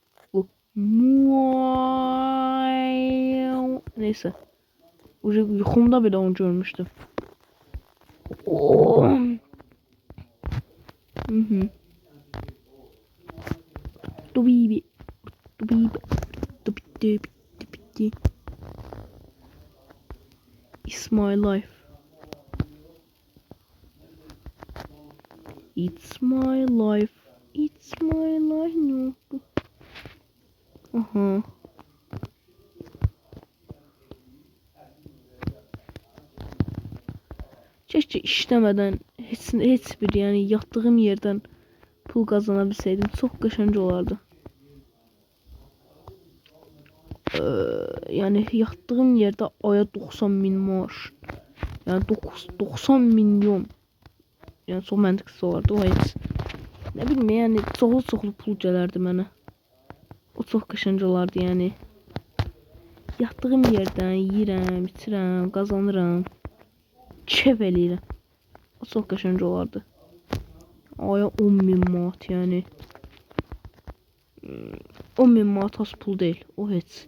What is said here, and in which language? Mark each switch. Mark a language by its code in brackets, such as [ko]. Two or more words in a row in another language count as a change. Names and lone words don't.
[tr] Neyse. Yuxumda bile onu görmüştüm. Dubibi. [en] It's my life. [tr] Ne oldu? Aha. Keşke işlemeden heç bir yani yattığım yerden pul kazanabilseydim çok [az] qəşəng olardı. [tr] Yani yattığım yerde aya 90.000 maaş. Yani 90 milyon. [az] Yani çok məntiqsiz olardı o heç. [tr] Ne bileyim yani [az] çoxlu pul gələrdi mənə. O çox qəşəng olardı yani. Yatdığım yerdən yeyirəm, içirəm, qazanıram. Kef eləyirəm. O çox qəşəng olardı. Aya 10.000 manat yəni. 10.000 manat az pul deyil. O heç.